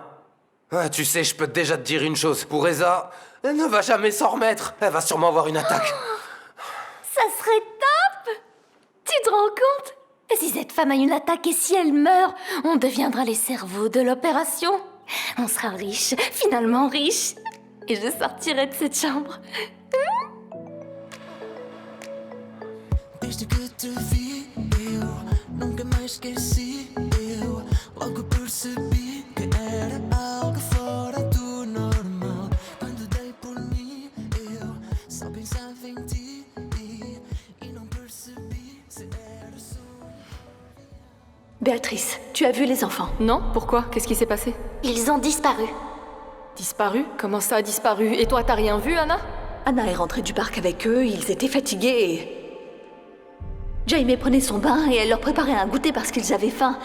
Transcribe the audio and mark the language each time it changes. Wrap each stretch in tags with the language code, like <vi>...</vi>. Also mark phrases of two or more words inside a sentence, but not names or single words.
<fr>Ah, tu sais, je peux déjà te dire une chose. Pour Eza, elle ne va jamais s'en remettre. Elle va sûrement avoir une attaque. Ça serait top! Tu te rends compte? Et si cette femme a une attaque et si elle meurt, on deviendra les cerveaux de l'opération. On sera riche, finalement riche. Et je sortirai de cette chambre.</fr> <pt>Desde que te vi, eu nunca mais esqueci. Eu logo percebi que era algo fora do normal. Quando dei por mim, eu só pensava em ti e não percebi se era só.</pt> <fr>Béatrice, tu as vu les enfants? Non, pourquoi? Qu'est-ce qui s'est passé? Ils ont disparu. Disparu? Comment ça, disparu? Et toi, t'as rien vu, Anna? Anna est rentrée du parc avec eux, ils étaient fatigués et... Jaime prenait son bain et elle leur préparait un goûter parce qu'ils avaient faim.</fr>